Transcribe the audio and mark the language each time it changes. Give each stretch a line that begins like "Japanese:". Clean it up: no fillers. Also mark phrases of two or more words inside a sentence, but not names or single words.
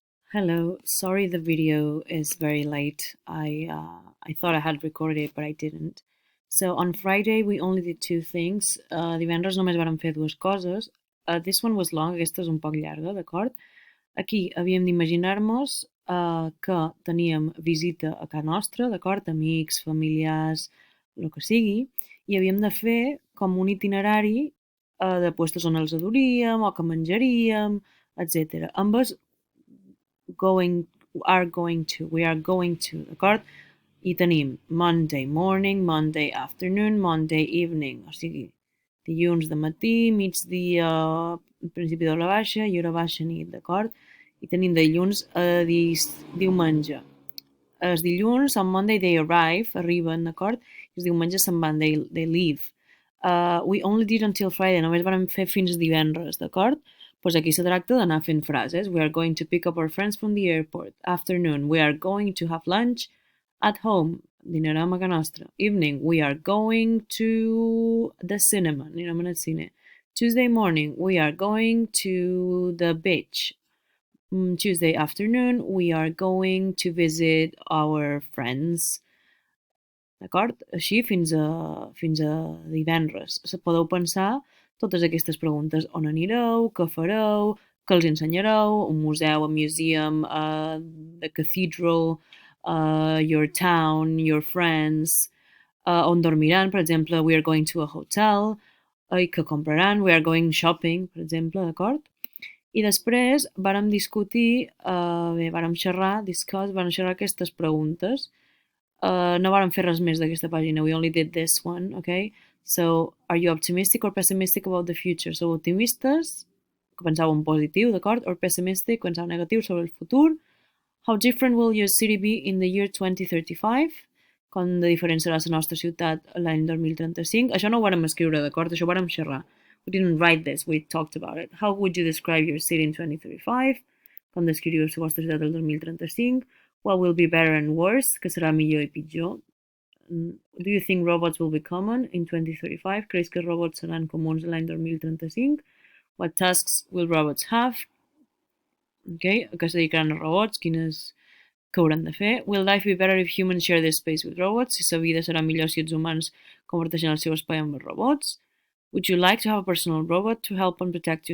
English: Hello, sorry the video is very late. I thought I had recorded it, but I didn't. So on Friday we only did two things.
Catalan: Divendres només vàrem fer dues coses.
English: This one was long,
Catalan: aquesta és un poc llarga, d'acord? Aquí havíem d'imaginar-nos que teníem visita a casa nostra, d'acord? Amics, familiars, el que sigui, i havíem de fer com un itinerari de puestos on els adoríem o que menjaríem, etc.
English: Ambes going, we are going to,
Catalan: d'acord? I tenim
English: Monday morning, Monday afternoon, Monday evening,
Catalan: o sigui, dilluns de matí, migdia, principi d'hora baixa i hora baixa nit, d'acord? I tenim de dilluns a diumenge. Els dilluns,
English: on Monday they arrive,
Catalan: arriben, d'acord? I els diumenges se'n van,
English: they leave. We only did until Friday,
Catalan: només vam fer fins divendres, d'acord? Pues aquí se tracta d'anar fent frases.
English: We are going to pick up our friends from the airport. Afternoon, we are going to have lunch at home.
Catalan: Dinarem a casa nostra.
English: Evening, we are going to the cinema.
Catalan: Anirem al cine.
English: Tuesday morning, we are going to the beach. Tuesday afternoon, we are going to visit our friends.
Catalan: D'acord? Així fins a divendres. Podeu pensar totes aquestes preguntes. On anireu? Què fareu? Què els ensenyareu? Un museu,
English: a museum, the cathedral, your town, your friends,
Catalan: on dormiran, per exemple,
English: we are going to a hotel,
Catalan: i què compraran,
English: we are going shopping,
Catalan: per exemple, d'acord? I després vàrem discutir, vàrem xerrar aquestes preguntes. No vàrem fer res més d'aquesta pàgina,
English: we only did this one, okay? So, are you optimistic or pessimistic about the future?
Catalan: Sou optimistes, que pensàveu en positiu, d'acord?
English: Or pessimistic,
Catalan: pensàveu negatiu sobre el futur.
English: How different will your city be in the year 2035?
Catalan: Com de diferent serà la nostra ciutat l'any 2035? Això no ho vàrem escriure, d'acord? Això ho vàrem xerrar.
English: We didn't write this, we talked about it. How would you describe your city in 2035?
Catalan: Com descriviu la vostra ciutat el 2035?
English: What will be better and worse?
Catalan: Què serà millor i pitjor?
English: Do you think robots will be common in 2035?
Catalan: Creus que els robots seran comuns l'any 2035?
English: What tasks will robots have? Okay?
Catalan: A què es dedicaran els robots? Quines que hauran de fer?
English: Will life be better if humans share this space with robots?
Catalan: Si la vida serà millor si els humans comparteixen el seu espai amb els robots?
English: Would you like to have a personal robot to help and protect you?